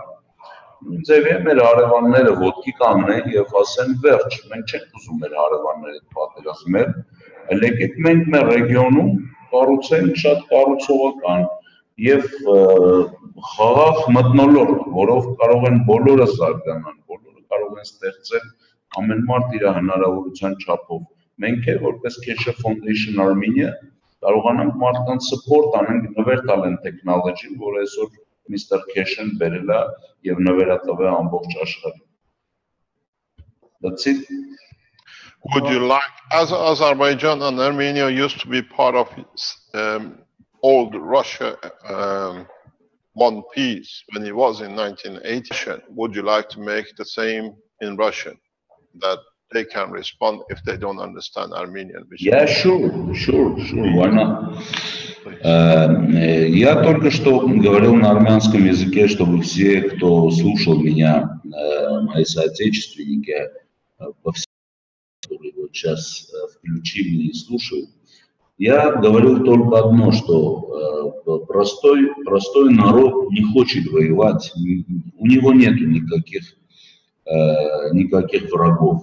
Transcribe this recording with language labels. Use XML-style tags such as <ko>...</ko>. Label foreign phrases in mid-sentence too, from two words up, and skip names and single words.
<hy>նույն ձևի մեր հարևանները ոտքի կանգնեն եւ ասեն վերջ, մենք չենք ուզում մեր հարևանները պատերազմել, այլ եկեք մենք մեր ռեգիոնում կառուցենք շատ կառուցողական եւ խաղաղ մթնոլորտ, որով կարող են բոլորը զարգանալ, բոլորը կարող են ստեղծել ամեն մարդ իր հնարավորության չափով։ Մենք էլ որպես Keshe Foundation Armenia կարողանանք մարդկանց support անենք, նվեր տալ են տեխնոլոգիին, որ այսօր Mr. Keshe-ն բերել է եւ նվերատվել ամբողջ աշխարհին։</hy> <en>That's it. Would you like, as Azerbaijan and Armenia used to be part of old Russia, one piece when it was in 1980, would you like to make the same in Russian, that they can respond if they don't understand Armenian? Yeah, sure, why not?</en> <ru>Я только что говорил на армянском языке, чтобы все, кто слушал меня, мои соотечественники, по всему, которые вот сейчас включили и слушают, я говорил только одно, что простой народ не хочет воевать, у него нету никаких врагов.</ru>